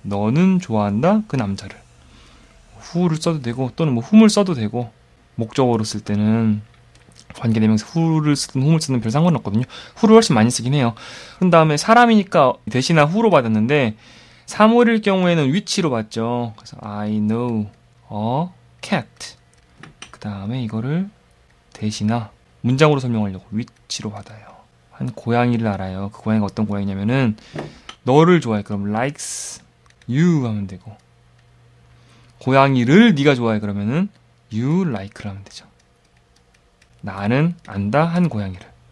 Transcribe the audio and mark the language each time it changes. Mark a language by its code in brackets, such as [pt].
[ko] 너는 좋아한다 그 남자를. who를 써도 되고 또는 뭐 whom을 써도 되고 목적어로 쓸 때는 관계대명사 who를 쓰든 whom을 쓰든 별 상관없거든요. who를 훨씬 많이 쓰긴 해요. 그 다음에 사람이니까 대신나 who로 받았는데 사물일 경우에는 which로 받죠. [en] 그래서 I know a cat. [ko] 그 다음에 이거를 대신나 문장으로 설명하려고 which로 받아요. 한 고양이를 알아요. 그 고양이가 어떤 고양이냐면은 너를 좋아해. 그럼 likes you 하면 되고 고양이를 네가 좋아해. 그러면은 you like를 하면 되죠. 나는 안다 한 고양이를.